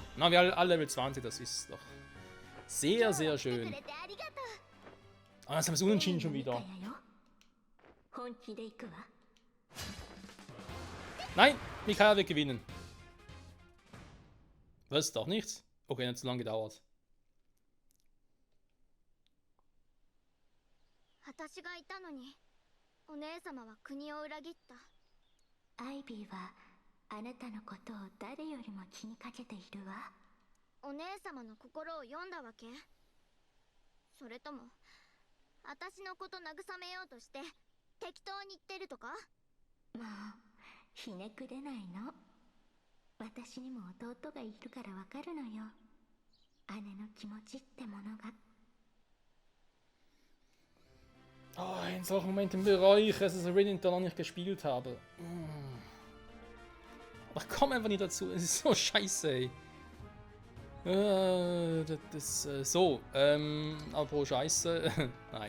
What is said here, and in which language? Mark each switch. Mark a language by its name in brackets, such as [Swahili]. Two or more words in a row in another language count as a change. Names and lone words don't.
[German] Na, wir alle Level 20, das ist doch sehr, sehr schön. Ah, jetzt haben wir es unentschieden schon wieder. Nein, Mikhail wird gewinnen. Was? Doch nichts? Okay, nicht zu lange gedauert. [Japanese] 私がいたのに、お姉様は国を裏切った。アイビーはあなたのことを誰よりも気にかけているわ。お姉様の心を読んだわけ？それとも私のこと慰めようとして適当に言ってるとか？もうひねくれないの。私にも弟がいるからわかるのよ。姉の気持ちってものが。 [German] Oh, in solchen Momenten bereue ich, dass ich Resident noch nicht gespielt habe. Aber ich komme einfach nicht dazu, es ist so scheiße, ey. So, apropos Scheiße, nein.